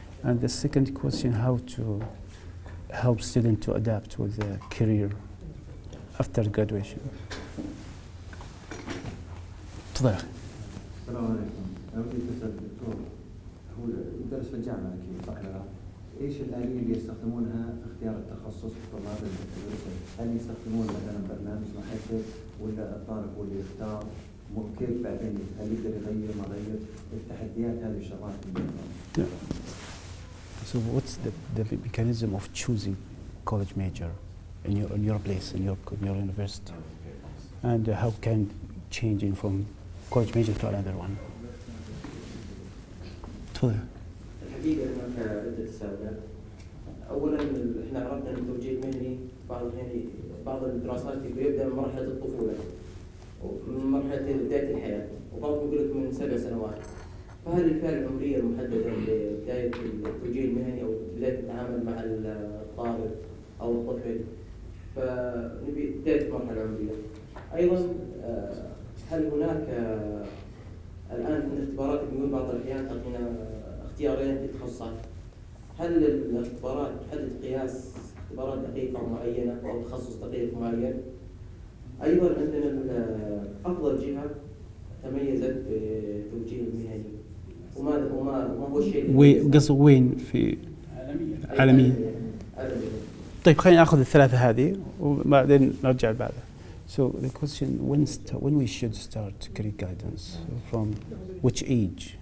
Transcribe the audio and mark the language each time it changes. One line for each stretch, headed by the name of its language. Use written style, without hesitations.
English: And the second question, how to help students to adapt with their career after graduation.
Arabic: تفضل. السلام عليكم. أنا ودي أسأل الدكتور، هو يدرس في الجامعة أكيد صح ولا لا؟ إيش الآلية اللي يستخدمونها في اختيار التخصص في طلاب الدراسة؟ هل يستخدمون مثلا برنامج محدد ولا الطالب هو اللي يختار؟ كيف بعدين هل يقدر يغير ما غير؟ التحديات هذه الشغلات.
English: So what's the mechanism of choosing college major in your place in your university, and how can changing from college major to another one?
Arabic: تفضل. الحقيقة هناك عدة تساؤلات. أولاً إحنا عرفنا أن التوجيه المهني بعض الدراسات يبدأ من مرحلة الطفولة ومن مرحلة بداية الحياة، وبعض يقول لك من 7 سنوات. فهذه الفئة العمرية المحددة لبداية التوجيه المهني أو بداية التعامل مع الطالب أو الطفل، فنبي بداية المرحلة العمرية. أيضاً هل هناك الآن في الاختبارات الميول بعض الأحيان تعطينا اختيارين في التخصصات، هل الاختبارات تحدد قياس اختبارات دقيقة معينة أو تخصص دقيق معين؟ أيضا عندنا أفضل جهة تميزت بالتوجيه المهني وما هو الشيء قصد وين في عالميا؟ طيب خلينا ناخذ الثلاثة هذه وبعدين نرجع بعدها.
English: So the question, when we should start career guidance, from which age?